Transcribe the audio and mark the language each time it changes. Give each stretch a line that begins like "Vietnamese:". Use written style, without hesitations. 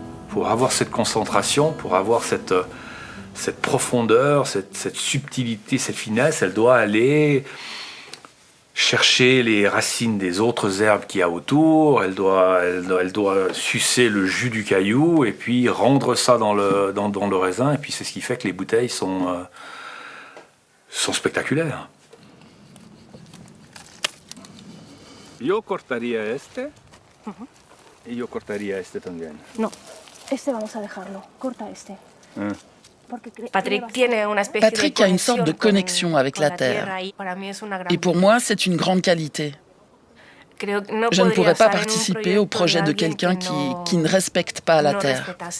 French: Pour avoir cette concentration, pour avoir cette profondeur, cette subtilité, cette finesse, elle doit aller chercher les racines des autres herbes qu'il y a autour, elle doit sucer le jus du caillou et puis rendre ça dans le raisin. Et puis c'est ce qui fait que les bouteilles sont spectaculaires.
Spanish: Yo cortaría este y yo cortaría este también. No, este vamos a dejarlo. Corta este.
French: Patrick a une sorte de connexion avec la terre. Et pour moi, c'est une grande qualité. Je ne pourrais pas participer au projet de quelqu'un qui ne respecte pas la terre.